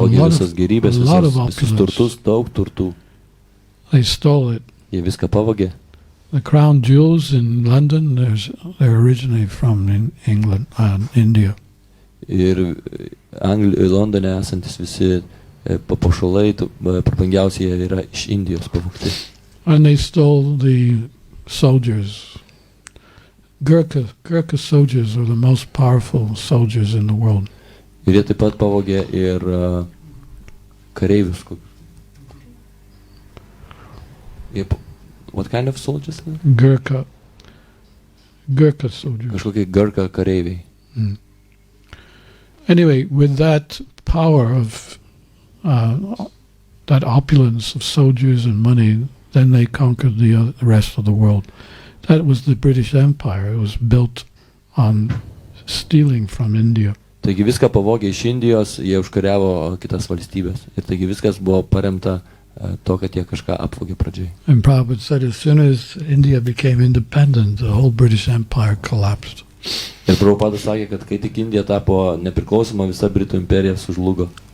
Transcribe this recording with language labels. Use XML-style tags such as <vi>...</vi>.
<lt>Pavogė visas gerybės, visus turtus, daug turtų.</lt> <en>They stole it.</en> <lt>Jie viską pavogė.</lt> <en>The crown jewels in London, they're originally from England and India.</en> <lt>Ir Londone esantis visi papuošalai, prabangiausi jie yra iš Indijos pavogti.</lt> <en>And they stole the soldiers. Gurkha soldiers are the most powerful soldiers in the world.</en> <lt>Ir jie taip pat pavogė ir kareivius.</lt> <en>What kind of soldiers? Gurkha. Gurkha soldiers.</en> <lt>Kažkokie Gurkha kareiviai.</lt> <en>Anyway, with that power of that opulence of soldiers and money, then they conquered the rest of the world. That was the British Empire. It was built on stealing from India.</en> <lt>Taigi viską pavogė iš Indijos, jie užkariavo kitas valstybės. Ir taigi viskas buvo paremta to, kad jie kažką apvogė pradžiai.</lt> <en>And Prabhupada said as soon as India became independent, the whole British Empire collapsed.</en> <lt>Ir Prabhupada sakė, kad kai tik Indija tapo nepriklausoma, visa Britų imperija sužlugo.</lt>